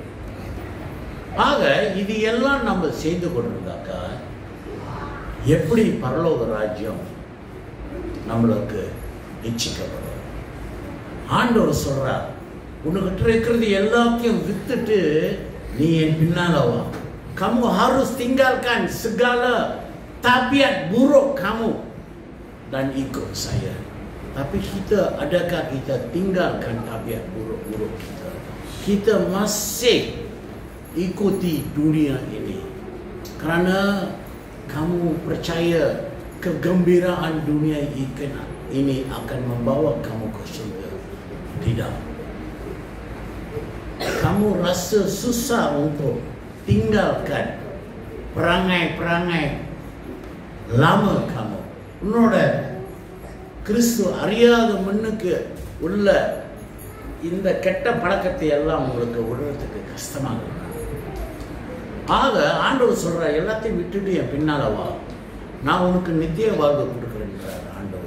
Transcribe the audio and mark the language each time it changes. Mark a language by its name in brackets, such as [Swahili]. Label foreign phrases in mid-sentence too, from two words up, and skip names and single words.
[Tamil] ஆக இது எல்லாம் நம்ம செய்து கொண்டிருந்தாக்கா எப்படி பரலோக ராஜ்யம் நம்மளுக்கு நிச்சயிக்கப்படும்? ஆண்டவர் சொல்றார், உனக்கிட்ட இருக்கிறது எல்லாத்தையும் வித்துட்டு நீ என் பின்னால வா. [Malay] Kamu harus tinggalkan segala tabiat buruk kamu dan ikut saya. Tapi adakah kita tinggalkan tabiat buruk-buruk kita? Kita masih ikuti dunia ini kerana kamu percaya kegembiraan dunia ini akan membawa kamu ke surga. Tidak. Kamu rasa susah untuk tinggalkan perangai-perangai lama kamu. [Tamil] உன்னோட கிறிஸ்து அறியாத மண்ணுக்கு உள்ள இந்த கெட்ட பழக்கத்தை எல்லாம் உங்களுக்கு விடுறதுக்கு கஷ்டமாக இருக்கு. ஆக ஆண்டவர் சொல்ற, எல்லாத்தையும் விட்டுட்டு என் பின்னால வா, நான் உனக்கு நித்திய வாழ்வு கொடுக்குறேன்றார் ஆண்டவர்.